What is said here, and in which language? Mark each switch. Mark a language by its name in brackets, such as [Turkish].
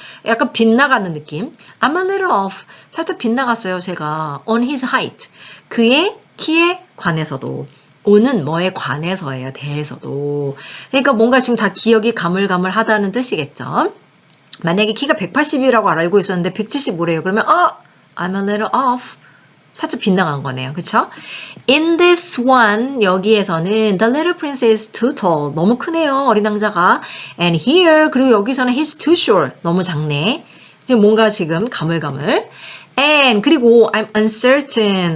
[Korean] 약간 빗나가는 느낌. [English] I'm a little off. [Korean] 살짝 빗나갔어요, 제가. [English] on his height. [Korean] 그의 키에 관해서도. on은 뭐에 관해서예요. 대해서도. 그러니까 뭔가 지금 다 기억이 가물가물하다는 뜻이겠죠. 만약에 키가 180이라고 알고 있었는데 175래요. [English] 그러면 I'm a little off. [Korean] 살짝 빗나간 거네요. 그쵸? [English] In this one, [Korean] 여기에서는 [English] The little prince is too tall. [Korean] 너무 크네요. 어린 왕자가. [English] And here, [Korean] 그리고 여기서는 [English] he's too short. [Korean] 너무 작네. 지금 뭔가 지금 가물가물. [English] And 그리고 I'm uncertain.